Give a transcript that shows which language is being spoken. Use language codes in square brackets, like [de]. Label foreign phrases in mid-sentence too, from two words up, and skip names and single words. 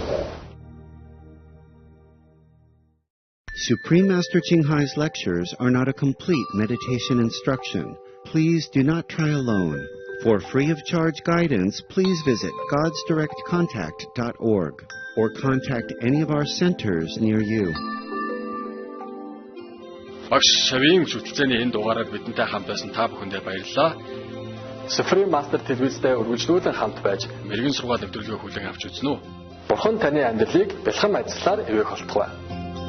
[en] Supreme Master Ching Hai's lectures are not a complete meditation instruction. Please do not try alone. For free of charge guidance, please visit godsdirectcontact.org or contact any of our centers near you. [mn] Багш шавийн зүтэлцээний энэ дугаараар бидэнтэй хамт байсан та бүхэндээ баярлалаа. Суприм Мастер телевизтэй үргэлжлүүлэн хамт байж мэрэгэн сургаал нэвтрүүлгээ хүлээн авч үзнэ үү? Бурхан таны амьдралыг бэлхэн ажиллаар эвээх болтугай.